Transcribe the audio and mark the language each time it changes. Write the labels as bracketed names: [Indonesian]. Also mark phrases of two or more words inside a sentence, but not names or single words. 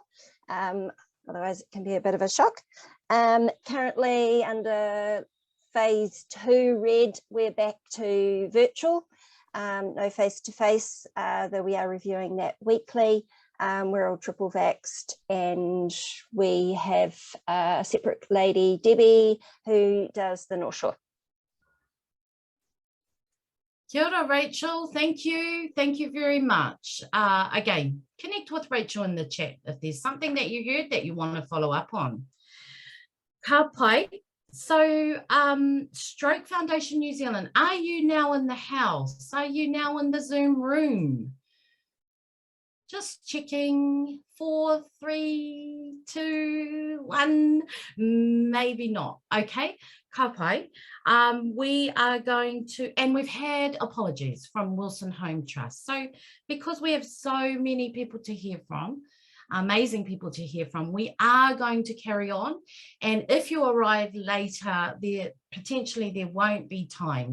[English] Otherwise it can be a bit of a shock. Currently under phase 2 red, we're back to virtual, no face-to-face, though we are reviewing that weekly. We're all triple vaxxed, and we have a separate lady, Debbie, who does the North Shore. [Māori] Kia ora, [English] Rachel. Thank you. Thank you very much. Again, connect with Rachel in the chat if there's something that you heard that you want to follow up on. [Māori] Ka pai. [English] So Stroke Foundation New Zealand, are you now in the house? Are you now in the Zoom room? Just checking. 4, 3, 2, 1. Maybe not. Okay. [Māori] Ka pai. [English] We are going to, and we've had apologies from Wilson Home Trust. So because we have so many people to hear from, amazing people to hear from, we are going to carry on, and if you arrive later, potentially there won't be time.